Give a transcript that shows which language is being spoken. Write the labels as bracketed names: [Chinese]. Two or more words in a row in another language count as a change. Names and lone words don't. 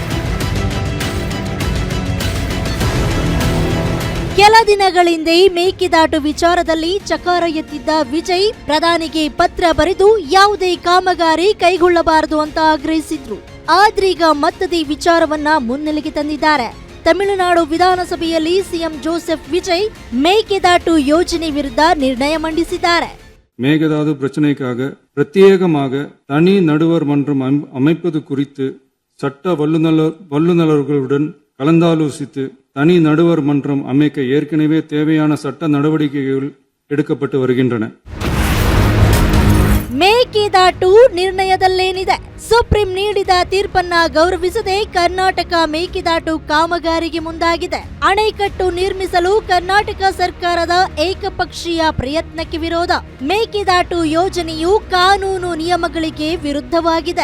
[Kannada] ಕೆಲ ದಿನಗಳಿಂದ ಮೇಕೆದಾಟು ವಿಚಾರದಲ್ಲಿ ಚಕಾರ ಎತ್ತಿದ್ದ ವಿಜಯ್ ಪ್ರಧಾನಿಗೆ ಪತ್ರ ಬರೆದು ಯಾವುದೇ ಕಾಮಗಾರಿ ಕೈಗೊಳ್ಳಬಾರದು ಅಂತ ಆಗ್ರಹಿಸಿದ್ರು. ಆದ್ರೀಗ ಮತ್ತದೇ ವಿಚಾರವನ್ನ ಮುನ್ನೆಲೆಗೆ ತಂದಿದ್ದಾರೆ. ತಮಿಳುನಾಡು ವಿಧಾನಸಭೆಯಲ್ಲಿ ಸಿಎಂ ಜೋಸೆಫ್ ವಿಜಯ್ ಮೇಕೆದಾಟு ಯೋಜನೆ ವಿರುದ್ಧ ನಿರ್ಣಯ ಮಂಡಿಸಿದ್ದಾರೆ. [Tamil] மேகதாது பிரச்சினைக்காக பிரத்யேகமாக தனி நடுவர் மன்றம் அமைப்பது குறித்து சட்ட வல்லுநர்களுடன் கலந்தாலோசித்து தனி நடுவர் மன்றம் அமைக்க ஏற்கனவே தேவையான சட்ட நடவடிக்கைகள் எடுக்கப்பட்டு வருகின்றன. [Kannada] ಮೇಕೆದಾಟು ನಿರ್ಣಯದಲ್ಲೇನಿದೆ? ಸುಪ್ರೀಂ ನೀಡಿದ ತೀರ್ಪನ್ನ ಗೌರವಿಸದೆ ಕರ್ನಾಟಕ ಮೇಕೆದಾಟು ಕಾಮಗಾರಿಗೆ ಮುಂದಾಗಿದೆ. ಅಣೆಕಟ್ಟು ನಿರ್ಮಿಸಲು ಕರ್ನಾಟಕ ಸರ್ಕಾರದ ಏಕಪಕ್ಷೀಯ ಪ್ರಯತ್ನಕ್ಕೆ ವಿರೋಧ. ಮೇಕೆದಾಟು ಯೋಜನೆಯು ಕಾನೂನು ನಿಯಮಗಳಿಗೆ ವಿರುದ್ಧವಾಗಿದೆ.